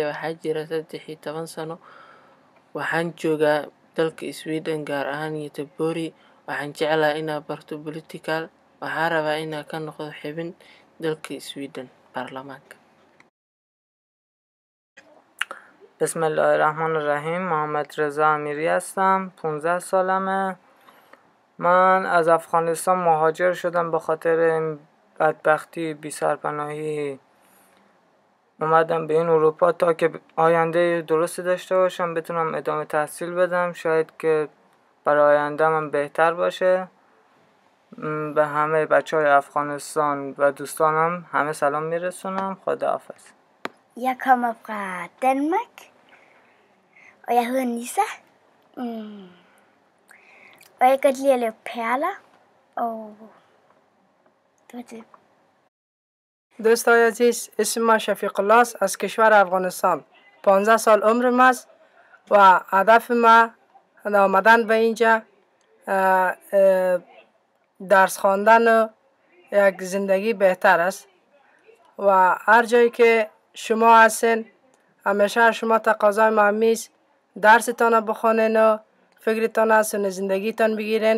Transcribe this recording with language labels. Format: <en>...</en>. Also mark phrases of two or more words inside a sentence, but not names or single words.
<so>Waxaa jira 13 sano. Waxaan joogaa dalka Sweden, gaar ahaan Göteborg. Waxaan jeclahay inaan barto political. Waxaan rabaa inaan ka noqdo xubin dalka Sweden baarlamaanka.</so> <ar>بسم الله الرحمن الرحیم.</ar> <fa>محمد رضا امیری هستم. 15 سالمه. من از افغانستان مهاجر شدم به خاطر این بدبختی بی سرپناهی. اومدم به این اروپا تا که آینده درستی داشته باشم، بتونم ادامه تحصیل بدم، شاید که برای آینده من بهتر باشه. به همه بچهای افغانستان و دوستانم همه سلام میرسونم. خداحافظ.</fa> <da>Jeg kommer fra Danmark, og jeg hedder Nissa. Og jeg kan godt lide at lave perler, og det var det.</da> <fa>دوستای عزیز، اسم من شفیق الله است، از کشور افغانستان. 15 سال عمرم است و هدف من آمدن به اینجا درس خواندن و یک زندگی بهتر است و هر جایی که شما هستین همیشه شما تقاضای من است درستان بخونین و فکرتان از زندگیتان بگیرین.</fa>